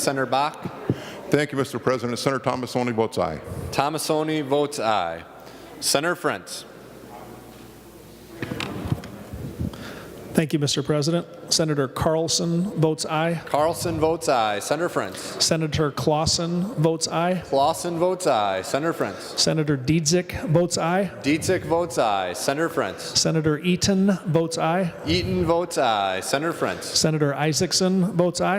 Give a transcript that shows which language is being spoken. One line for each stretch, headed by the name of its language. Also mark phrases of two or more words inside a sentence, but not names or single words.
English: Senator Bach. Thank you, Mr. President. Senator Thomasoni votes aye. Thomasoni votes aye. Senator Frentz. Thank you, Mr. President. Senator Carlson votes aye. Carlson votes aye. Senator Frentz. Senator Clausen votes aye. Clausen votes aye. Senator Frentz. Senator Dietzick votes aye. Dietzick votes aye. Senator Frentz. Senator Eaton votes aye. Eaton votes aye. Senator Frentz. Senator Isaacson votes aye.